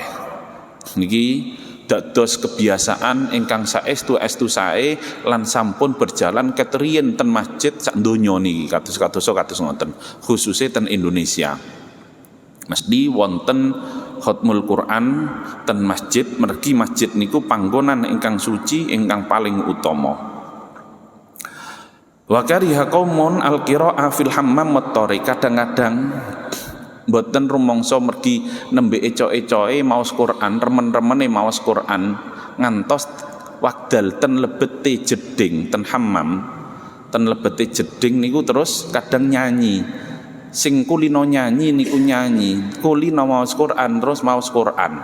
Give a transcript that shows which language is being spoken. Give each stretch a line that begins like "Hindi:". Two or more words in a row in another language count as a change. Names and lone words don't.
Javanese: Niki dados kebiasaan ingkang saestu sae lan sampun berjalan keteriyen ten masjid sak donya niki kados ngoten khususe ten Indonesia. Mesti wonten khatmul Quran ten masjid, mergi masjid niku panggonan ingkang suci ingkang paling utama.
Arabic: وكره قوم القراءة في الحمام والطريق.
Javanese: Kadang-kadang mboten rumangsa mergi nembe eco-ecoe maos Quran, remen-remene maos Quran ngantos wekdal ten lebete jeding ten hammam, ten lebete jeding niku terus kadang nyanyi. Sing kulino nyanyi niku nyanyi, kulino maos Quran terus maos Quran.